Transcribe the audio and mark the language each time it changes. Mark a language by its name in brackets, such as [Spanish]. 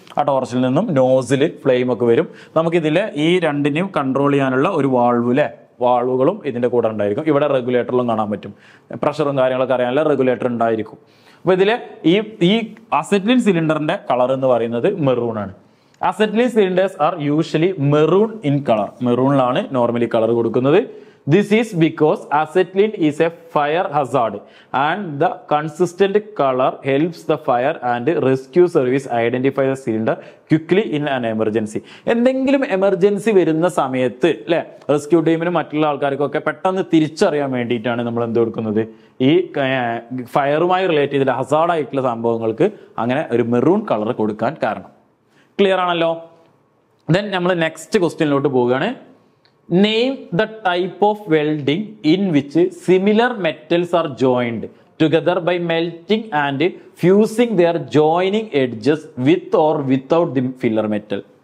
[Malayalam] ആ ടോർച്ചിൽ നിന്നും nozzle flame ഒക്കെ വരും. നമുക്കിതില് ഈ രണ്ടിനെയും കൺട്രോൾ ചെയ്യാനുള്ള ഒരു വാൾവ് അല്ലെ, വാൾവുകളും ഇതിന്റെ കൂടെ ഉണ്ടായിരിക്കും. ഇവിടെ റെഗുലേറ്ററിലും കാണാൻ പറ്റും, പ്രഷറും കാര്യങ്ങളൊക്കെ അറിയാനുള്ള റെഗുലേറ്റർ ഉണ്ടായിരിക്കും. അപ്പൊ ഇതില് ഈ അസറ്റ്ലീൻ സിലിണ്ടറിന്റെ കളർ എന്ന് പറയുന്നത് മെറൂൺ ആണ്. [English] Acetylene cylinders are usually maroon in colour. [Malayalam] മെറൂണിലാണ് normally colour കൊടുക്കുന്നത്. [English] This is because acetylene is a fire hazard and the consistent color helps the fire and rescue service identify the cylinder quickly in an emergency. [Malayalam] എന്തെങ്കിലും emergency വരുന്ന സമയത്ത് അല്ലെ, rescue ടീമിനും മറ്റുള്ള ആൾക്കാർക്കൊക്കെ പെട്ടെന്ന് തിരിച്ചറിയാൻ വേണ്ടിയിട്ടാണ് നമ്മൾ എന്ത് കൊടുക്കുന്നത്, ഈ ഫയറുമായി റിലേറ്റ് ചെയ്തിട്ട് ഹസാർഡ് ആയിട്ടുള്ള സംഭവങ്ങൾക്ക് അങ്ങനെ ഒരു മെറൂൺ കളർ കൊടുക്കാൻ കാരണം. ക്ലിയർ ആണല്ലോ. ദെൻ നമ്മൾ നെക്സ്റ്റ് ക്വസ്റ്റ്യനിലോട്ട് പോവുകയാണ്. [English] Name the type of welding in which similar metals are joined together by melting and fusing their joining edges with or without the filler metal.